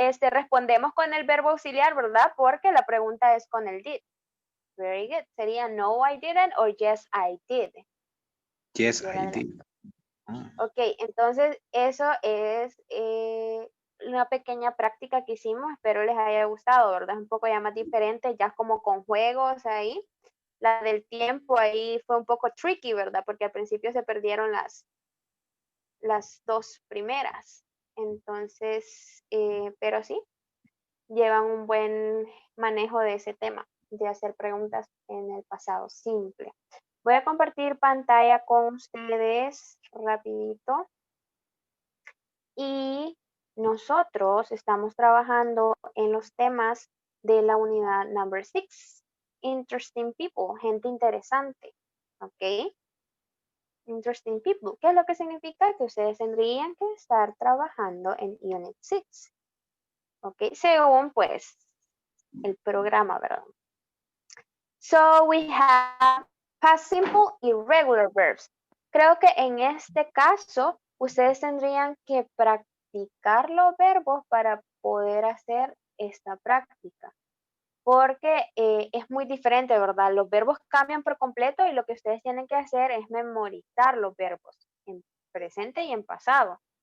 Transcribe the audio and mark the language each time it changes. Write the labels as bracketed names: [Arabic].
[Spanish] Respondemos con el verbo auxiliar, ¿verdad? Porque la pregunta es con el did. [English] Very good. [Spanish] Sería no, [English] I didn't o yes, I did. Yes, I did. [Spanish] Ok, entonces eso es una pequeña práctica que hicimos. Espero les haya gustado, ¿verdad? Es un poco ya más diferente, ya como con juegos ahí. La del tiempo ahí fue un poco tricky, ¿verdad? Porque al principio se perdieron las dos primeras. Entonces, pero sí, llevan un buen manejo de ese tema, de hacer preguntas en el pasado simple. Voy a compartir pantalla con ustedes rapidito. Y nosotros estamos trabajando en los temas de la unidad number 6. [English] Interesting people, [Spanish] gente interesante. ¿Ok? Interesting people. ¿Qué es lo que significa? Que ustedes tendrían que estar trabajando en Unit 6. ¿Ok? Según, pues, el programa, ¿verdad? [English] So, we have past simple y regular verbs. [Spanish] Creo que en este caso, ustedes tendrían que practicar los verbos para poder hacer esta práctica. Porque es muy diferente, ¿verdad? Los verbos cambian por completo y lo que ustedes tienen que hacer es memorizar los verbos en presente y en pasado.